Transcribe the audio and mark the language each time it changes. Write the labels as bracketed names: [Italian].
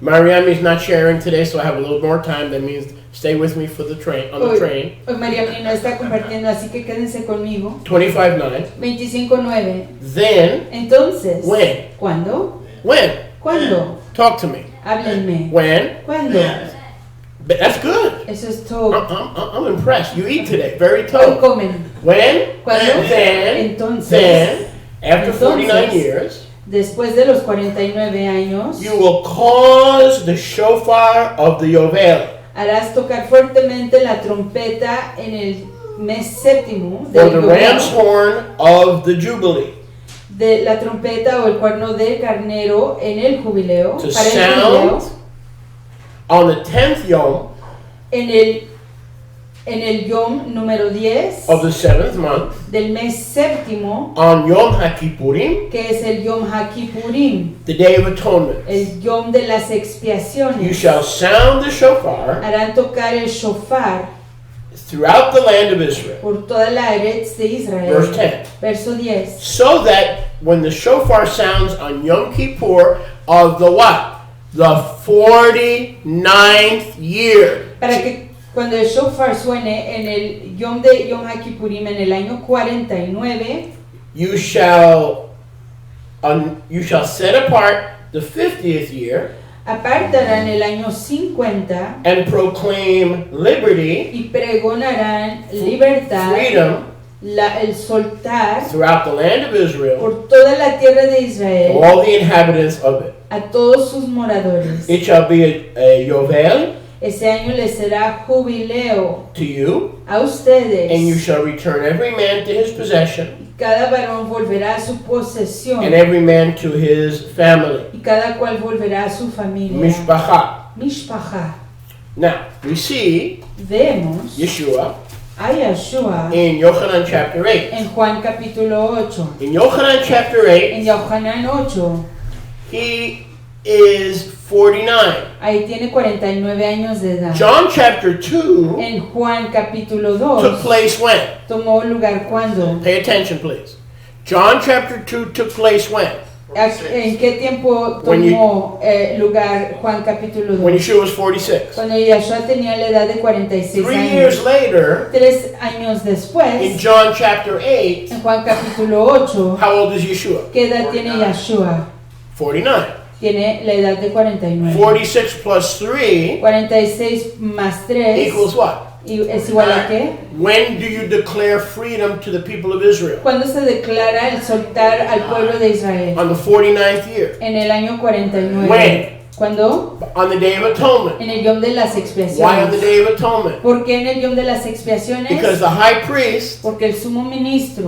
[English] Mariam is not sharing today, so I have a little more time. That means stay with me for the train, on the train. [Spanish] Hoy Mariamni no está compartiendo, así que quédense conmigo. [English] 25:9. [Spanish] 25:9. [English] Then, [Spanish] Entonces, [English] when? [Spanish] ¿cuándo? [English] When? [Spanish] ¿Cuándo? [English] Talk to me. [Spanish] Háblenme. [English] When? [Spanish] ¿Cuándo? [English] But that's good. [Spanish] Eso es todo. [English] I'm impressed. You eat today. Very [Spanish] Hoy [English] tough. [Spanish] comen. [English] When? [Spanish] ¿Cuándo? [English] Then, [Spanish] Entonces, [English] after 49 [Spanish] entonces, [English] years, [Spanish] después de los 49 años, [English] you will cause the shofar of the Yovel, [Spanish] harás tocar fuertemente la trompeta en el mes séptimo [English] or [Spanish] del [English] the [Spanish] Jubileo, [English] ram's horn of the Jubilee, [Spanish] de la trompeta o el cuerno del carnero en el jubileo, [English] to [Spanish] para el [English] sound [Spanish] jubileo, [English] on the 10th yom [Spanish] en el yom número 10 [English] of the 7th month, [Spanish] del mes séptimo, [English] on Yom HaKippurim, [Spanish] que es el yom HaKippurim, [English] the Day of Atonement. [Spanish] el yom de las [English] You [Spanish] expiaciones. [English] shall sound the shofar [Spanish] Harán tocar el shofar [English] throughout the land of Israel. [Spanish] por toda la Eretz de Israel. [English] Verse 10. [Spanish] Verso 10. [English] So that when the shofar sounds on Yom Kippur of the what? The 49th year. [Spanish] Para que cuando el shofar suene en el yom de Yom HaKippurim en el año 49, [English] You shall set apart the 50th year [Spanish] apartarán el año 50 [English] and proclaim liberty, [Spanish] y pregonarán libertad, [English] freedom [Spanish] el soltar [English] throughout the land of Israel, [Spanish] por toda la tierra de [English] for [Spanish] Israel [English] all the inhabitants of it. [Spanish] a todos sus moradores. [English] It shall be a Yovel [Spanish] Ese año les será jubileo [English] to you, [Spanish] a ustedes. [English] and you shall return every man to his possession, [Spanish] Cada varón volverá a su posesión [English] and every man to his family. [Spanish] y cada cual volverá a su familia. [Hebrew] Mishpacha. Mishpacha. [English] Now, we see [Spanish] Vemos [English] Yeshua [Spanish] a Yahushua [English] in Yochanan chapter 8. [Spanish] en Juan capítulo 8. [English] In Yochanan chapter 8, [Spanish] En Yohanan 8, [English] he is 49. [Spanish] ahí tiene 49 años de edad. [English] John chapter 2 [Spanish] En Juan capítulo [English] took [Spanish] 2 [English] place when? [Spanish] tomó lugar cuando. [English] Pay attention, please. John chapter 2 took place when? [Spanish] ¿En qué tiempo [English] When you- [Spanish] tomó lugar Juan capítulo [English] When [Spanish] 2? [English] Yeshua was 46. [Spanish] Cuando Yahshua tenía la edad de 46 [English] 3 years [Spanish] años. [English] later, [Spanish] 3 años [English] in [Spanish] después, [English] John chapter 8, [Spanish] en Juan capítulo 8, [English] how old is Yeshua? [Spanish] ¿qué edad tiene Yahshua? [English] 49. [Spanish] Tiene la edad de 49. [English] 46 plus 3 [Spanish] 46 más 3 [English] equals what? [Spanish] es igual a qué? [English] When do you declare freedom to the people of Israel? [Spanish] ¿Cuándo se declara el soltar al pueblo de Israel? [English] On the 49th year. [Spanish] En el año 49. [English] When? [Spanish] ¿Cuándo? [English] On the Day of Atonement. [Spanish] En el Yom de las [English] Why on the [Spanish] expiaciones. [English] Day of Atonement? [Spanish] ¿Por qué en el Yom de las expiaciones? [English] Because the high priest [Spanish] Porque el sumo ministro